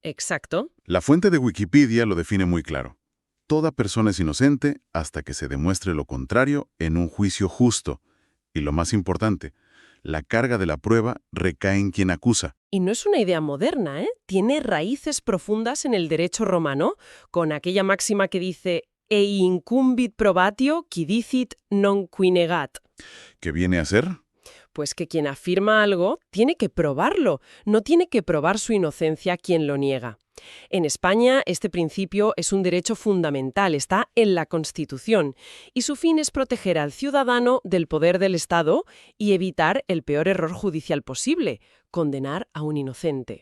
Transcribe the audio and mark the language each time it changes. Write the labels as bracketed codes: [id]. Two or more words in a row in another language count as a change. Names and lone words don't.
[es] La fuente de Wikipedia lo define muy claro. toda persona es inocente hasta que se demuestre lo contrario en un juicio justo. Y lo más importante, la carga de la prueba recae en quien acusa. Y no es una idea moderna, ¿eh? Tiene raíces profundas en el derecho romano, con aquella máxima que dice [la] «E incumbit probatio qui dicit non qui negat». [es] ¿Qué viene a ser? Pues que quien afirma algo tiene que probarlo, no tiene que probar su inocencia quien lo niega. En España, este principio es un derecho fundamental, está en la Constitución, y su fin es proteger al ciudadano del poder del Estado y evitar el peor error judicial posible, condenar a un inocente.